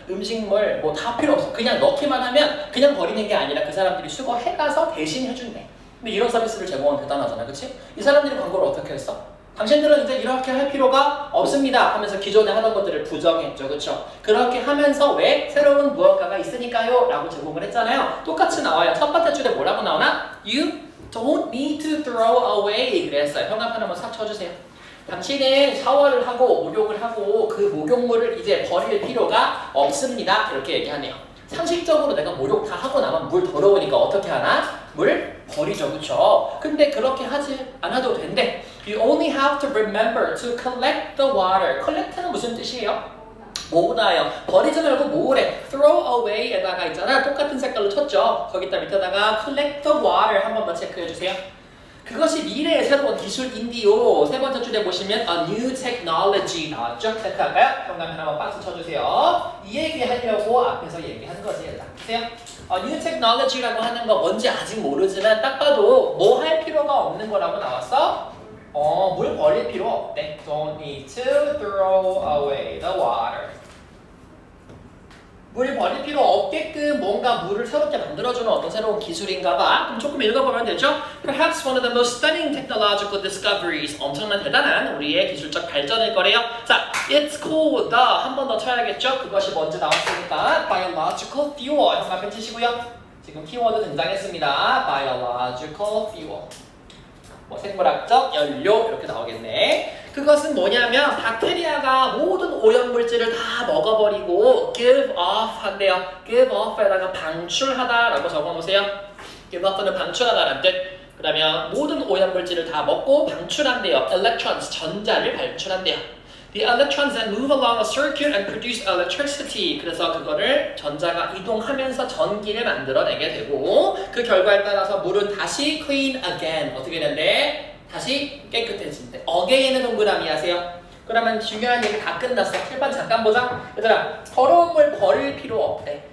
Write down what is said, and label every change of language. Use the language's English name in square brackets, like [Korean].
[Korean] 음식물 뭐 다 필요 없어. 그냥 넣기만 하면 그냥 버리는 게 아니라 그 사람들이 수거해가서 대신 해준대. 근데 이런 서비스를 제공하면 대단하잖아. 그치? 이 사람들이 광고를 어떻게 했어? 당신들은 이제 이렇게 할 필요가 없습니다 하면서 기존에 하던 것들을 부정했죠. 그렇죠? 그렇게 하면서 왜? 새로운 무언가가 있으니까요 라고 제공을 했잖아요. 똑같이 나와요. 첫 번째 줄에 뭐라고 나오나? [English] You don't need to throw away [Korean] 그랬어요. 현관판 한번 싹 쳐주세요. 당신은 샤워를 하고 목욕을 하고 그 목욕물을 이제 버릴 필요가 없습니다. 이렇게 얘기하네요. 상식적으로 내가 목욕 다 하고 나면 물 더러우니까 어떻게 하나? 물 버리죠. 그쵸? 근데 그렇게 하지 않아도 된대. [English] You only have to remember to collect the water. [Korean] collect는 무슨 뜻이에요? 모으다요. 버리지 말고 모으래. throw away에다가 있잖아. 똑같은 색깔로 쳤죠. 거기다 밑에다가 [English] collect the water [Korean] 한 번만 체크해주세요. 그것이 미래의 새로운 기술인디요. 세 번째 줄에 보시면 a new technology 나왔죠? 체크할까요? 현관펜 한번 박스 쳐주세요. 이 얘기 하려고 앞에서 얘기한 거지. 얘들아. 보세요. new technology라고 하는 거 뭔지 아직 모르지만 딱 봐도 뭐 할 필요가 없는 거라고 나왔어? 물 버릴 필요 없대. [English] Don't need to throw away the water. [Korean] 물 버릴 필요 없게끔 뭔가 물을 새롭게 만들어주는 어떤 새로운 기술인가 봐. 그럼 조금 읽어보면 되죠? [English] Perhaps one of the most stunning technological discoveries. [Korean] 엄청난 대단한 우리의 기술적 발전일 거래요. 자, [English] it's called the [Korean] 한 번 더 쳐야겠죠? 그것이 먼저 나왔으니까 biological fuel. 현관펜 치시고요. 지금 키워드 등장했습니다. [English] biological fuel. [Korean] 뭐 생물학적 연료 이렇게 나오겠네. 그것은 뭐냐면 박테리아가 모든 오염물질을 다 먹어버리고 give off 한대요. give off에다가 방출하다라고 적어놓으세요. give off는 방출하다라는 뜻. 그러면 모든 오염물질을 다 먹고 방출한대요. electrons 전자를 발출한대요. [English] The electrons then move along a circuit and produce electricity. [Korean] 그래서 그거를 전자가 이동하면서 전기를 만들어내게 되고 그 결과에 따라서 물은 다시 [English] clean again. [Korean] 어떻게 된대? 다시 깨끗해진대. again은 동그라미 하세요. 그러면 중요한 얘기 다 끝났어. 칠판 잠깐 보자. 얘들아, 더러운 물 버릴 필요 없대.